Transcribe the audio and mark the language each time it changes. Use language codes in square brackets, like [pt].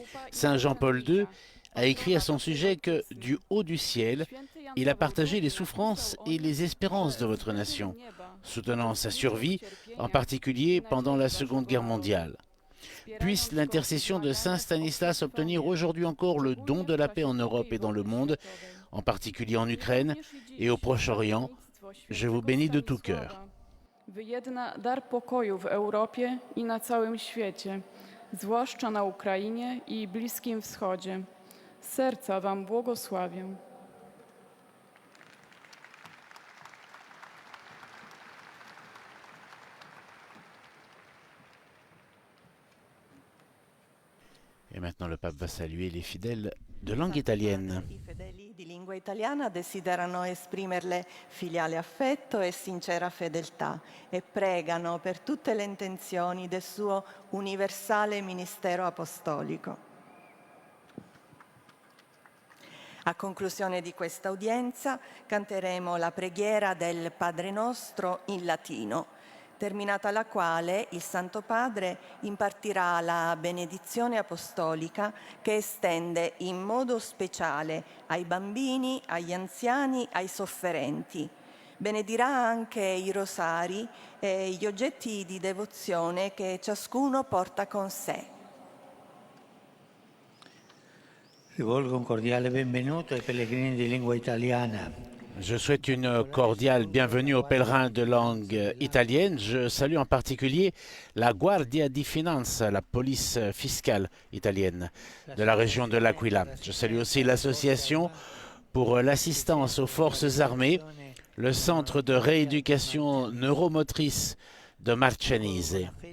[fr] Saint Jean-Paul II a écrit à son sujet que, du haut du ciel, il a partagé les souffrances et les espérances de votre nation, soutenant sa survie, en particulier pendant la Seconde Guerre mondiale. Puisse l'intercession de Saint Stanislas obtenir aujourd'hui encore le don de la paix en Europe et dans le monde, en particulier en Ukraine et au Proche-Orient. Je vous bénis de tout cœur. [pl] Wyjedna dar pokoju w Europie i na całym świecie, zwłaszcza na Ukrainie i Bliskim Wschodzie. Z serca Wam błogosławię. [fr] Et maintenant, le pape va saluer les fidèles de langue italienne. [it] I fedeli di lingua italiana desiderano esprimerle filiale affetto e sincera fedeltà e pregano per tutte le intenzioni del suo universale ministero apostolico. A conclusione di questa udienza canteremo la preghiera del Padre Nostro in latino, terminata la quale il Santo Padre impartirà la benedizione apostolica che estende in modo speciale ai bambini, agli anziani, ai sofferenti. Benedirà anche i rosari e gli oggetti di devozione che ciascuno porta con sé. Rivolgo un cordiale benvenuto ai pellegrini di lingua italiana. [fr] Je souhaite une cordiale bienvenue aux pèlerins de langue italienne. Je salue en particulier la Guardia di Finanza, la police fiscale italienne de la région de l'Aquila. Je salue aussi l'association pour l'assistance aux forces armées, le centre de rééducation neuromotrice de Marcianise.